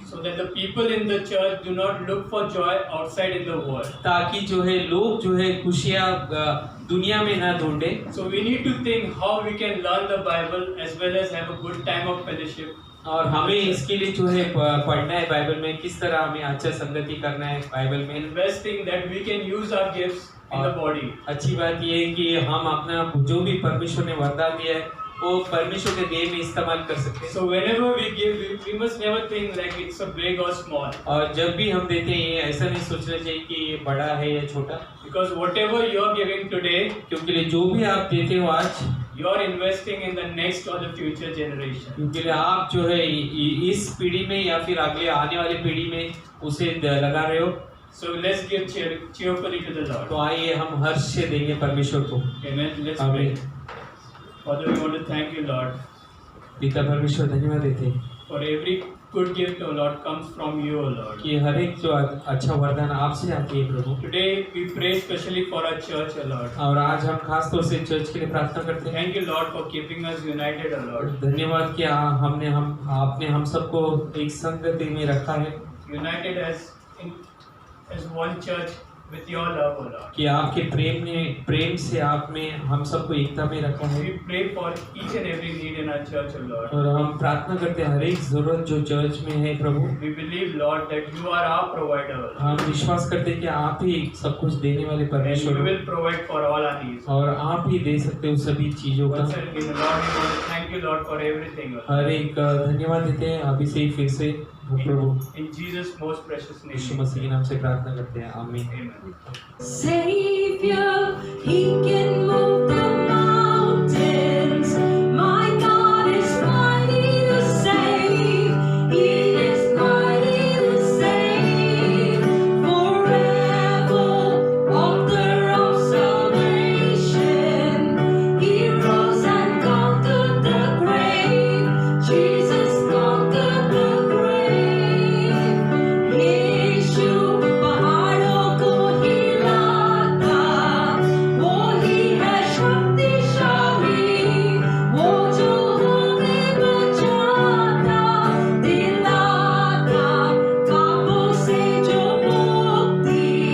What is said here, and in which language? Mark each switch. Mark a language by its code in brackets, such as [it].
[en] So that the people in the church do not look for joy outside in the world. [hi] ताकि जो है लोग जो है खुशियाँ दुनिया में ना ढूंढे। [en] So we need to think how we can learn the Bible as well as have a good time of fellowship. [hi] और हमें इसके लिए जो है पढ़ना है बाइबल में किस तरह हमें अच्छा संगति करना है बाइबल में। [en] Investing that we can use our gifts in the body. [hi] अच्छी बात ये है कि हम अपना जो भी परमेश्वर ने वरदान दिया है वो परमेश्वर के देह में इस्तेमाल कर सकते हैं। [en] So whenever we give, we must never think like it's a big or small. [hi] और जब भी हम देते हैं ऐसा नहीं सोचना चाहिए कि ये बड़ा है या छोटा, [en] Because whatever you are giving today, [hi] क्योंकि जो भी आप देते हो आज [en] You are investing in the next or the future generation. [hi] क्योंकि आप जो है इस पीढ़ी में या फिर अगले आने वाली पीढ़ी में उसे लगा रहे हो। [en] So let's give cheerfully to the Lord. [hi] तो आइए हम हर्ष से देंगे परमेश्वर को। [en] Amen. Let's [hi] आमीन। [en] pray. Father, we want to thank you, Lord, [hi] पिता परमेश्वर धन्यवाद देते हैं [en] for every good gift, O Lord, comes from you, O Lord. [hi] कि हर एक जो अच्छा वरदान आपसे आती है प्रभु। [en] Today we pray especially for our church, O Lord. [hi] और आज हम खास तौर से चर्च के लिए प्रार्थना करते हैं। [en] Thank you, Lord, for keeping us united, O Lord. [hi] धन्यवाद कि आपने हम सबको एक संगति में रखा है [en] United as one church with your love, O Lord. [hi] कि आपके प्रेम से आप में हम सबको एकता में रखा है। [en] We pray for each and every need in our church, O Lord. [hi] और हम प्रार्थना करते हैं हर एक जरूरत जो चर्च में है प्रभु। [en] We believe, Lord, that you are our provider, O Lord. [hi] हम विश्वास करते हैं कि आप ही सब कुछ देने वाले [en] And [hi] परमेश्वर [en] you [hi] हो [en] will provide for all our needs. [hi] और आप ही दे सकते हो सभी चीजों का। [en] Once again, Lord, we want to thank you, Lord, for everything, O Lord. [hi] हर एक धन्यवाद देते हैं अभी से ही फिर से प्रभु [en] In Jesus' most precious [hi] Yeshu [en] name. [hi] मसीह के नाम से प्रार्थना करते हैं आमीन। [en] Amen. Savior, He can move the mountains. My God is mighty to save. He is mighty to save. Forever, author of salvation. He rose and conquered the grave. Jesus conquered the grave. [hi] यीशु पहाड़ों को हिलाता, वो ही है शक्तिशाली, वो जो हमें बचाता, दिलाता पापों से जो मुक्ति।